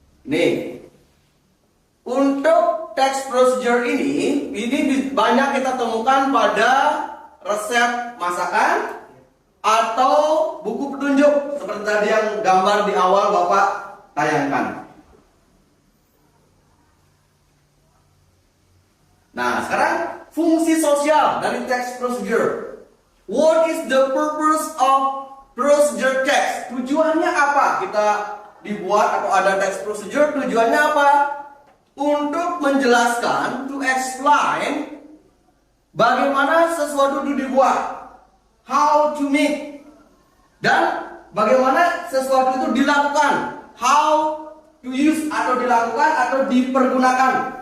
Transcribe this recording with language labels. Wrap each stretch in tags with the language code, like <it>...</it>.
<id>Nih, untuk text procedure ini banyak kita temukan pada resep masakan atau buku petunjuk seperti tadi yang gambar di awal Bapak tayangkan. Nah, sekarang fungsi sosial dari text procedure.</id> <en>What is the purpose of procedure text?</en> <id>Tujuannya apa? Kita dibuat atau ada text procedure, tujuannya apa? Untuk menjelaskan,</id> <en>to explain</en> <id>bagaimana sesuatu itu dibuat,</id> <en>how to make,</en> <id>dan bagaimana sesuatu itu dilakukan,</id> <en>how to use</en> <id>atau dilakukan atau dipergunakan.</id>